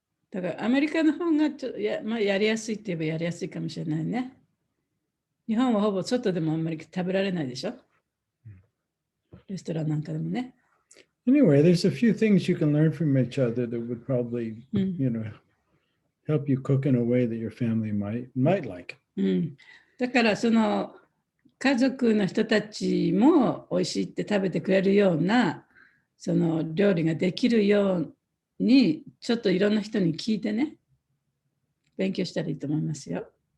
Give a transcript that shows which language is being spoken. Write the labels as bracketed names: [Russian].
[Japanese] だからアメリカの方がやりやすいって言えばやりやすいかもしれないね。日本はほぼ外でもあんまり食べられないでしょ。レストランなんかでもね。 [English] Anyway, there's a few things you can learn from each other that would probably, help you cook in a way that your family might like. [Japanese] だから家族の人たちも美味しいって食べてくれるような料理ができるようにちょっといろんな人に聞いてね、勉強したらいいと思いますよ。